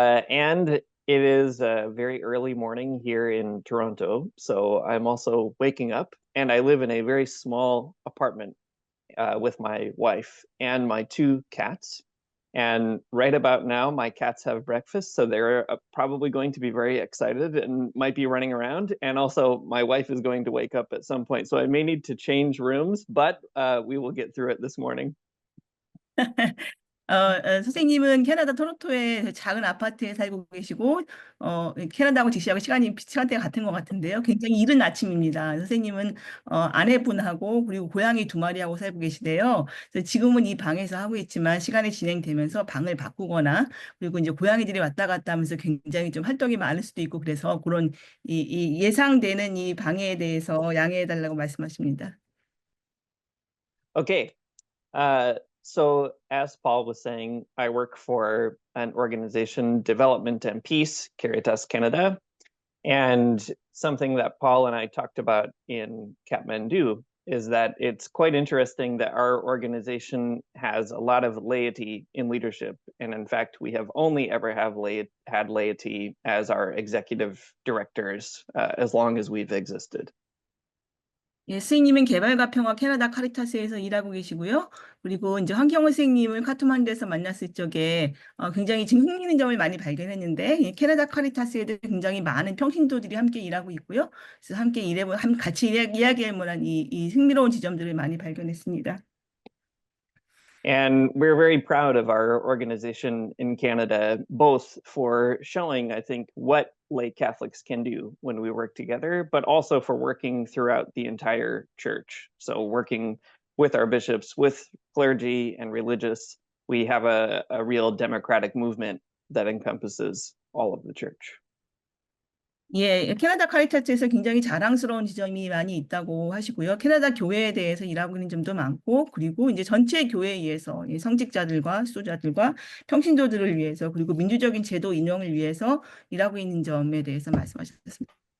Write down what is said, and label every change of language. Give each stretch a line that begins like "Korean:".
English: And it is a very early morning here in Toronto, so I'm also waking up, and I live in a very small apartment with my wife and my two cats. And right about now, my cats have breakfast, so they're probably going to be very excited and might be running around. And also, my wife is going to wake up at some point, so I may need to change rooms, but we will get through it this morning.
Korean: 선생님은 캐나다 토론토의 작은 아파트에 살고 계시고, 캐나다하고 지시하고 시간대가 같은 것 같은데요. 굉장히 이른 아침입니다. 선생님은 아내분하고 그리고 고양이 2마리하고 살고 계시대요. 그래서 지금은 이 방에서 하고 있지만 시간이 진행되면서 방을 바꾸거나 그리고 이제 고양이들이 왔다 갔다 하면서 굉장히 좀 활동이 많을 수도 있고 그래서 그런 이 예상되는 이 방해에 대해서 양해해 달라고 말씀하십니다.
English: Okay. So as Paul was saying, I work for an organization, Development and Peace, Caritas Canada. And something that Paul and I talked about in Kathmandu is that it's quite interesting that our organization has a lot of laity in leadership. And in fact, we have only ever had laity as our executive directors as long as we've existed.
Korean: 예, 스님은 개발과 평화 캐나다 카리타스에서 일하고 계시고요. 그리고 이제 황경호 선생님을 카트만두에서 만났을 적에 굉장히 지금 흥미있는 점을 많이 발견했는데 이 캐나다 카리타스에도 굉장히 많은 평신도들이 함께 일하고 있고요. 그래서 함께 같이 이야기할 만한 이 흥미로운 지점들을 많이 발견했습니다.
English: And we're very proud of our organization in Canada, both for showing, I think, what lay Catholics can do when we work together, but also for working throughout the entire church. So working with our bishops, with clergy and religious, we have a real democratic movement that encompasses all of the church.
Korean: 예, 캐나다 카리타스에서 굉장히 자랑스러운 지점이 많이 있다고 하시고요. 캐나다 교회에 대해서 일하고 있는 점도 많고, 그리고 이제 전체 교회에서 성직자들과 수도자들과 평신도들을 위해서 그리고 민주적인 제도 인용을 위해서 일하고 있는 점에 대해서 말씀하셨습니다.